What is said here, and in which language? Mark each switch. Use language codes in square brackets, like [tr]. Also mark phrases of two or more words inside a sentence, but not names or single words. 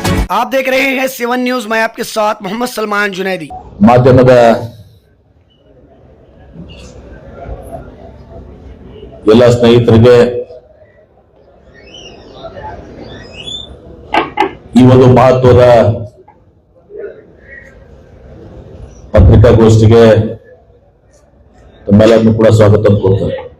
[hi] आप देख रहे हैं 7 न्यूज। मैं आपके साथ मोहम्मद सलमान जुनैदी। [kn] ಮಾಧ್ಯಮದ ಎಲ್ಲ ಸ್ನೇಹಿತರಿಗೆ ಈ ಒಂದು ಮಹತ್ವದ ಪತ್ರಿಕಾಗೋಷ್ಠಿಗೆ ತಮ್ಮೆಲ್ಲರನ್ನು ಕೂಡ ಸ್ವಾಗತ ಕೋರ್ತೇನೆ.